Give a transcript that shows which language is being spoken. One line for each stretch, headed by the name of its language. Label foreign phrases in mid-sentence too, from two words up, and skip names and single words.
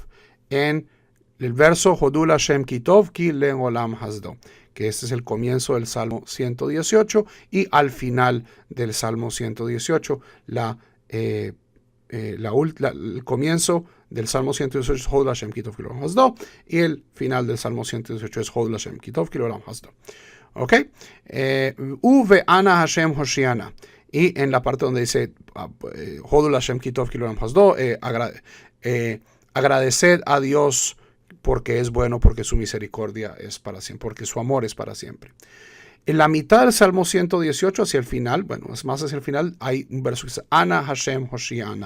Spanish: En el verso
Hebrew: הודו לה' כי טוב כי לעולם חסדו,
Spanish: que este es el comienzo del Salmo 118 y al final del Salmo 118, el comienzo del Salmo 118 es
Hebrew: הודו לה' כי טוב כי לעולם חסדו
Spanish: y el final del Salmo 118 es
Hebrew: הודו לה' כי טוב כי לעולם חסדו.
Spanish: ¿Ok?
Hebrew: ובו אנא השם הושיעה נא.
Spanish: Y en la parte donde dice
Hebrew: הודו לה' כי טוב כי לעולם חסדו,
Spanish: agradeced a Dios porque es bueno, porque su misericordia es para siempre, porque su amor es para siempre. En la mitad del Salmo 118, hacia el final, bueno, es más hacia el final, hay un verso que dice
Hebrew: אנא השם הושיעה נא.